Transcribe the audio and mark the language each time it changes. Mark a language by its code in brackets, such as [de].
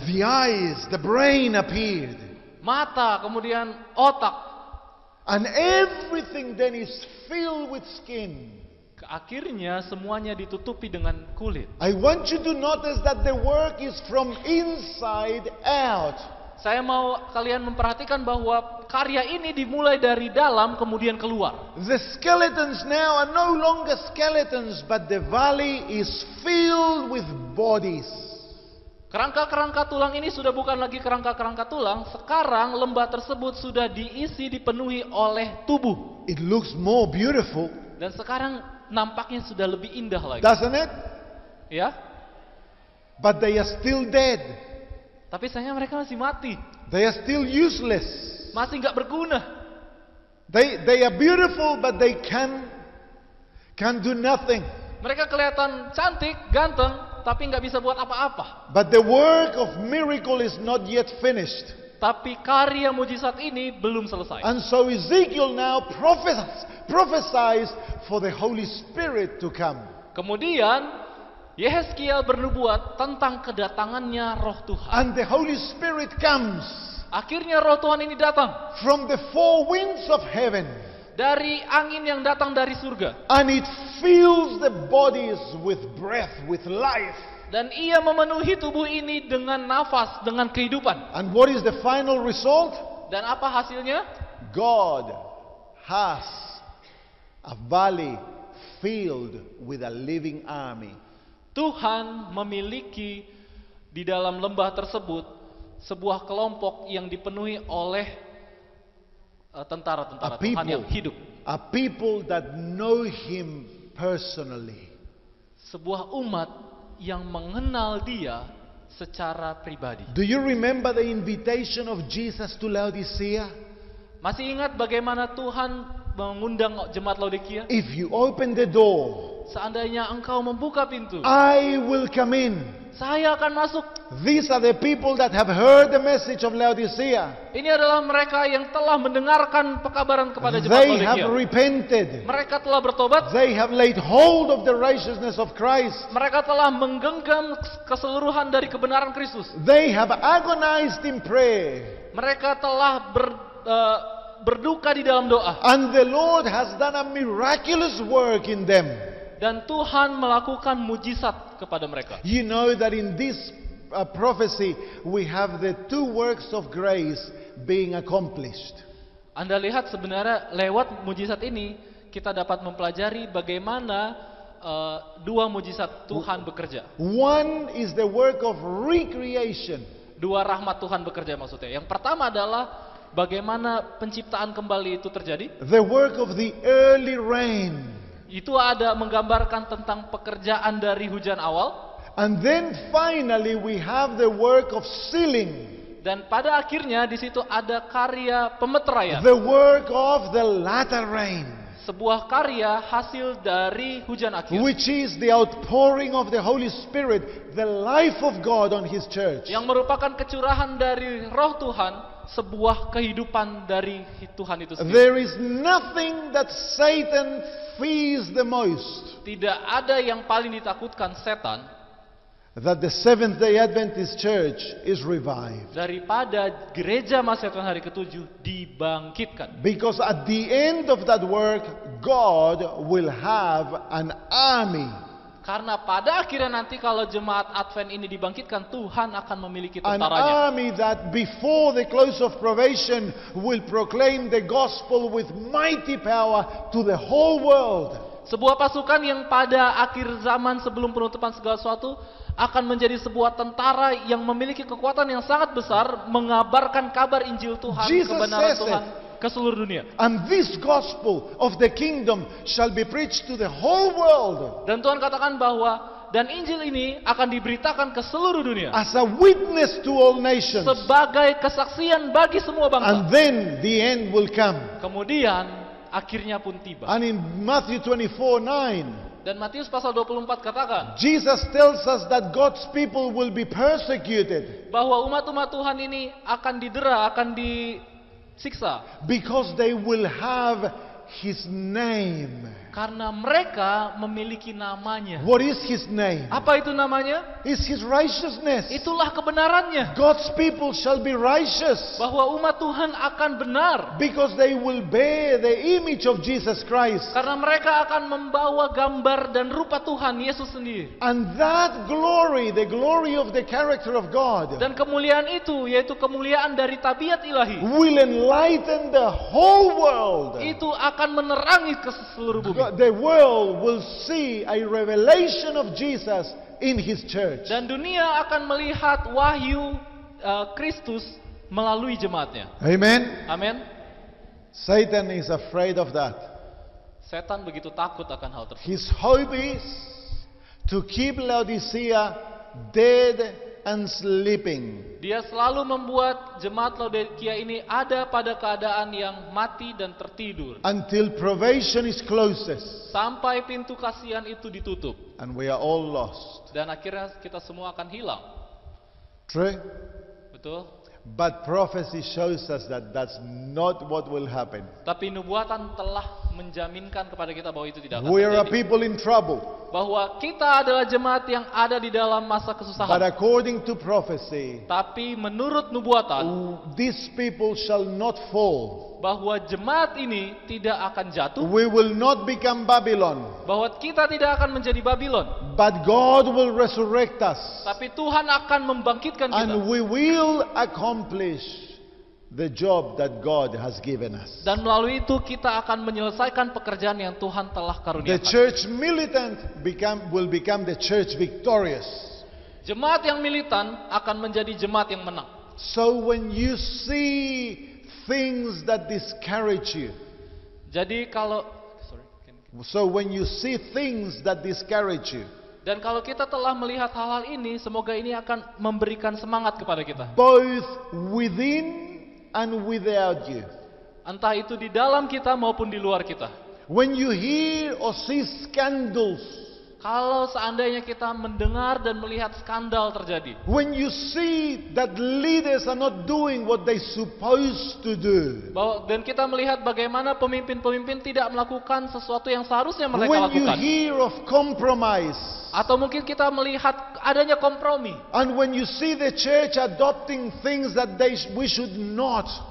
[en] The eyes, the brain appeared. [id] Mata, kemudian otak. [en] And everything then is filled with skin. [id] Akhirnya semuanya ditutupi dengan kulit. [en] I want you to notice that the work is from inside out. [id] Saya mau kalian memperhatikan bahwa karya ini dimulai dari dalam kemudian keluar. [en] The skeletons now are no longer skeletons, but the valley is filled with bodies. [id] Kerangka-kerangka tulang ini sudah bukan lagi kerangka-kerangka tulang, sekarang lembah tersebut sudah dipenuhi oleh tubuh. [en] It looks more beautiful, [id] Dan sekarang nampaknya sudah lebih indah lagi. [en] doesn't it? [id] Ya, [en] But they are still dead. [id] tapi sayangnya mereka masih mati, [en] They are still useless. [id] masih nggak berguna. [en] They are beautiful, but they can do nothing. [id] Mereka kelihatan cantik, ganteng, tapi nggak bisa buat apa-apa. [en] But the work of miracle is not yet finished. [id] Tapi karya mujizat ini belum selesai. [en] And so Ezekiel now prophesies for the Holy Spirit to come. [id] Kemudian Yehezkiel bernubuat tentang kedatangannya Roh Tuhan. [en] And the Holy Spirit comes [id] Akhirnya Roh Tuhan ini datang [en] from the four winds of heaven. [id] dari angin yang datang dari surga. [en] And it fills the bodies with breath, with life. [id] Dan ia memenuhi tubuh ini dengan nafas, dengan kehidupan. [en] And what is the final result? [id] Dan apa hasilnya? [en] God has a valley filled with a living army. [id] Tuhan memiliki di dalam lembah tersebut sebuah kelompok yang dipenuhi oleh tentara-tentara Tuhan yang hidup. [en] A people that know Him personally. [id] Sebuah umat yang mengenal Dia secara pribadi. [en] Do you remember the invitation of Jesus to Laodicea? [id] Masih ingat bagaimana Tuhan mengundang jemaat Laodikia? [en] If you open the door, [id] Seandainya engkau membuka pintu, [en] I will come in. [id] saya akan masuk. [en] These are the people that have heard the message of Laodicea. [id] Ini adalah mereka yang telah mendengarkan pekabaran kepada jemaat [en] They have [id] Laodikia. [en] repented. [id] Mereka telah bertobat. [en] They have laid hold of the righteousness of Christ. [id] Mereka telah menggenggam keseluruhan dari kebenaran Kristus. [en] They have agonized in prayer. [id] Mereka telah berduka di dalam doa. [en] And the Lord has done a miraculous work in them. [id] Dan Tuhan melakukan mujizat kepada mereka. [en] You know that in this prophecy we have the two works of grace being accomplished. [id] Anda lihat sebenarnya lewat mujizat ini kita dapat mempelajari bagaimana dua mujizat Tuhan bekerja. [en] One is the work of recreation. [id] Dua rahmat Tuhan bekerja maksudnya. Yang pertama adalah bagaimana penciptaan kembali itu terjadi. [en] The work of the early rain. [id] Itu ada menggambarkan tentang pekerjaan dari hujan awal. [en] And then finally we have the work of sealing. [id] Dan pada akhirnya di situ ada karya pemeteraian. [en] The work of the latter rain. [id] Sebuah karya hasil dari hujan akhir. [en] Which is the outpouring of the Holy Spirit, the life of God on His church. [id] Yang merupakan kecurahan dari Roh Tuhan, sebuah kehidupan dari Tuhan itu sendiri. [en] There is nothing that Satan fears the most. [id] Tidak ada yang paling ditakutkan setan [en] That the Seventh-day Adventist Church is revived. [id] daripada gereja Masedonia hari ke-7 dibangkitkan. [en] Because at the end of that work, God will have an army. [id] Karena pada akhirnya nanti kalau jemaat Advent ini dibangkitkan, Tuhan akan memiliki [en] An [id] tentaranya. [en] army that before the close of probation will proclaim the gospel with mighty power to the whole world. [id] Sebuah pasukan yang pada akhir zaman sebelum penutupan segala sesuatu akan menjadi sebuah tentara yang memiliki kekuatan yang sangat besar mengabarkan kabar Injil Tuhan, [en] Jesus [id] kebenaran [en] says [id] Tuhan ke seluruh dunia. [en] And this gospel of the kingdom shall be preached to the whole world [id] Dan Tuhan katakan bahwa dan Injil ini akan diberitakan ke seluruh dunia [en] as a witness to all nations. [id] sebagai kesaksian bagi semua bangsa. [en] And then the end will come. [id] Kemudian akhirnya pun tiba. [en] And in Matthew 24:9, [id] Dan Matius pasal 24 katakan [en] Jesus tells us that God's people will be persecuted [id] bahwa umat-umat Tuhan ini akan didera, akan disiksa [en] because they will have His name. [id] karena mereka memiliki namanya. [en] What is His name? [id] Apa itu namanya? [en] It's His righteousness. [id] Itulah kebenarannya. [en] God's people shall be righteous [id] Bahwa umat Tuhan akan benar [en] because they will bear the image of Jesus Christ. [id] karena mereka akan membawa gambar dan rupa Tuhan Yesus sendiri. [en] And that glory, the glory of the character of God, [id] Dan kemuliaan itu yaitu kemuliaan dari tabiat ilahi. [en] will enlighten the whole world. [id] Itu akan menerangi ke seluruh bumi. [en] The world will see a revelation of Jesus in His church. [id] Dan dunia akan melihat wahyu Kristus melalui jemaatnya. [en] Amen. [id] Amin. [en] Satan is afraid of that. [id] Setan begitu takut akan hal tersebut. [en] His hope is to keep Laodicea dead and sleeping. [id] Dia selalu membuat jemaat Laodikia ini ada pada keadaan yang mati dan tertidur. [en] Until probation is closest. [id] Sampai pintu kasihan itu ditutup. [en] And we are all lost. [id] Dan akhirnya kita semua akan hilang. [en] True? [id] Betul? [en] But prophecy shows us that that's not what will happen. [id] Tapi nubuatan telah menjaminkan kepada kita bahwa itu tidak akan [en] We are a [id] terjadi. [en] people in trouble. [id] Bahwa kita adalah jemaat yang ada di dalam masa [en] But [id] kesusahan. [en] according to prophecy, [id] Tapi menurut nubuatan, [en] these people shall not fall. [id] bahwa jemaat ini tidak akan jatuh, [en] We will not become Babylon. [id] bahwa kita tidak akan menjadi Babylon, [en] But God will resurrect us. [id] tapi Tuhan akan membangkitkan kita. [en] And we will accomplish the job that God has given us. [id] Dan melalui itu kita akan menyelesaikan pekerjaan yang Tuhan telah [en] The [id] karuniakan. [en] church militant will become the church victorious. [id] Jemaat yang militan akan menjadi jemaat yang menang. [en] So when you see things that discourage you, [id] Jadi kalau [en] when you see things that discourage you, [id] dan kalau kita telah melihat hal-hal ini, semoga ini akan memberikan semangat kepada kita. [en] both within and without you. [id] Entah itu di dalam kita maupun di luar kita. [en] When you hear or see scandals, [id] Kalau seandainya kita mendengar dan melihat skandal terjadi, [en] when you see that leaders are not doing what they supposed to do, [id] dan kita melihat bagaimana pemimpin-pemimpin tidak melakukan sesuatu yang seharusnya mereka [en] when you [id] lakukan, [en] hear of compromise, [id] atau mungkin kita melihat adanya kompromi, [en] and when you see the church adopting things that we should not,